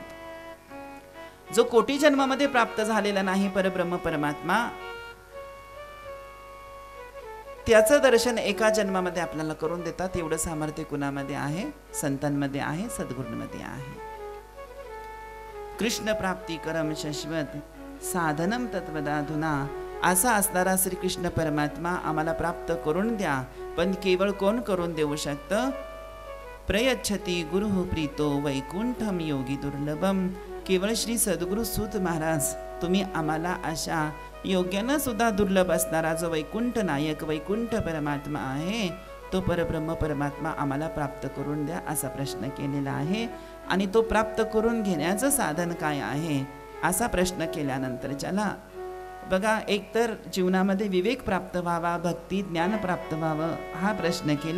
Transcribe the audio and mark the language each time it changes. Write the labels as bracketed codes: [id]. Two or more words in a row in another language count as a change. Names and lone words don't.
[mr] जो कोटी जन्मामध्ये प्राप्त झालेला नाही परब्रह्म परमात्मा, त्याचं दर्शन एका जन्मामध्ये आपल्याला करून देतात. एवढं सामर्थ्य कुणामध्ये आहे? संतांमध्ये आहे, सद्गुरूंमध्ये आहे. [sa] कृष्ण प्राप्ती करम शश्वत साधनम तत्वदाधुना. [mr] असा असणारा श्रीकृष्ण परमात्मा आम्हाला प्राप्त करून द्या. पण केवळ कोण करून देऊ शकतं? [sa] प्रयच्छति गुरु प्रीतो वैकुंठम योगी दुर्लभम. [mr] केवळ श्री सद्गुरु सूत महाराज तुम्ही आम्हाला अशा योग्यानं सुद्धा दुर्लभ असणारा जो वैकुंठ नायक वैकुंठ परमात्मा आहे, तो परब्रह्म परमात्मा आम्हाला प्राप्त करून द्या असा प्रश्न केलेला आहे. आणि तो प्राप्त करून घेण्याचं साधन काय आहे असा प्रश्न केल्यानंतर ज्याला बघा, एकतर जीवनामध्ये विवेक प्राप्त व्हावा, भक्ती ज्ञान प्राप्त व्हावं, हा प्रश्न केला.